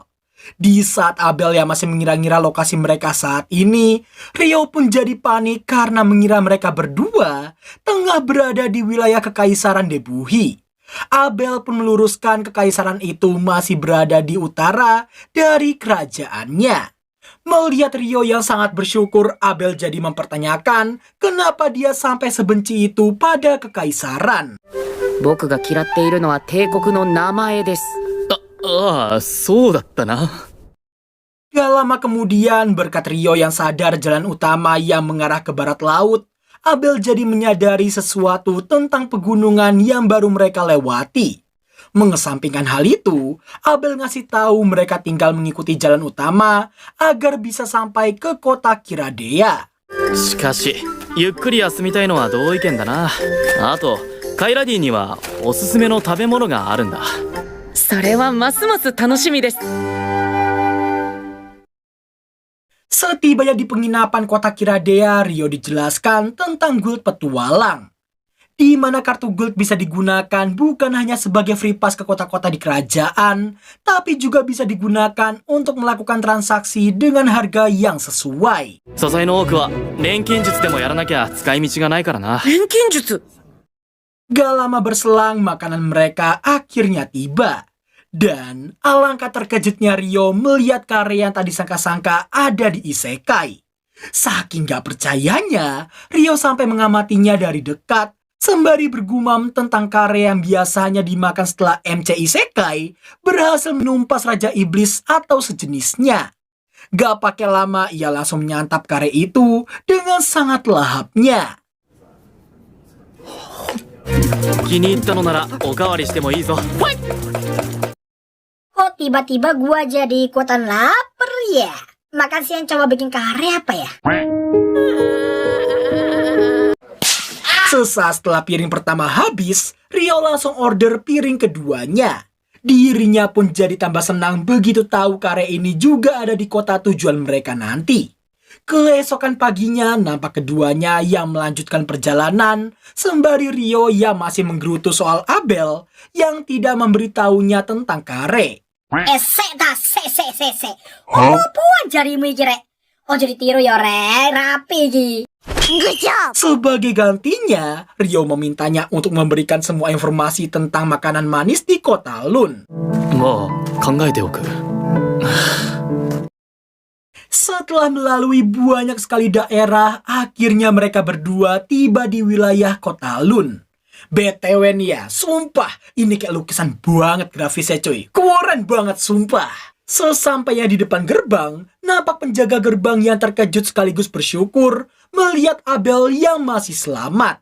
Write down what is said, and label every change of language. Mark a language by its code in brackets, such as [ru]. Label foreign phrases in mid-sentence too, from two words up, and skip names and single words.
[id] Di saat Abel yang masih mengira-ngira lokasi mereka saat ini, Rio pun jadi panik karena mengira mereka berdua tengah berada di wilayah Kekaisaran Debuhi. Abel pun meluruskan kekaisaran itu masih berada di utara dari kerajaannya. Melihat Rio yang sangat bersyukur, Abel jadi mempertanyakan kenapa dia sampai sebenci itu pada kekaisaran. [ja] 僕が嫌っているのは帝国の名前です。ああ、そうだったな。 [id] Gak lama kemudian, berkat Rio yang sadar jalan utama yang mengarah ke barat laut, Abel jadi menyadari sesuatu tentang pegunungan yang baru mereka lewati. Mengesampingkan hal itu, Abel ngasih tahu mereka tinggal mengikuti jalan utama agar bisa sampai ke kota Kiradea. [ja] しかし、ゆっくり休みたいのは同意見だな。あと、カイラディにはおすすめの食べ物があるんだ。それはますます楽しみです。 [id] Setibanya di penginapan kota Kiradea, Rio dijelaskan tentang guild petualang, di mana kartu guild bisa digunakan bukan hanya sebagai [en] free pass [id] ke kota-kota di kerajaan, tapi juga bisa digunakan untuk melakukan transaksi dengan harga yang sesuai. [ja] 素材の多くは錬金術でもやらなきゃ使い道がないからな。錬金術 [id] Gak lama berselang, makanan mereka akhirnya tiba. Dan alangkah terkejutnya Rio melihat kare yang tak disangka-sangka ada di isekai. Saking gak percayanya, Rio sampai mengamatinya dari dekat, sembari bergumam tentang kare yang biasanya dimakan setelah MC isekai berhasil menumpas Raja Iblis atau sejenisnya. Gak pakai lama, ia langsung menyantap kare itu dengan sangat lahapnya. 気に入ったのならおかわりしてもいいぞ。 Kok tiba-tiba gua jadi ikutan lapar ya? Makan siang coba bikin kare apa ya? Sesaat setelah piring pertama habis, Rio langsung order piring keduanya. Dirinya pun jadi tambah senang begitu tahu kare ini juga ada di kota tujuan mereka nanti. Keesokan paginya, nampak keduanya yang melanjutkan perjalanan, sembari Rio yang masih menggerutu soal Abel yang tidak memberitahunya tentang kare. Se. [jv] Puan jarimu iki rek. Ojo ditiru ya rek, rapi iki. [id] Sebagai gantinya, Rio memintanya untuk memberikan semua informasi tentang makanan manis di kota Lun. [ja] まあ、考えておく。 [id] Setelah melalui banyak sekali daerah, akhirnya mereka berdua tiba di wilayah kota Lun. BTW nih ya, sumpah, ini kayak lukisan banget grafisnya cuy. Keren banget sumpah. Sesampainya di depan gerbang, nampak penjaga gerbang yang terkejut sekaligus bersyukur melihat Abel yang masih selamat.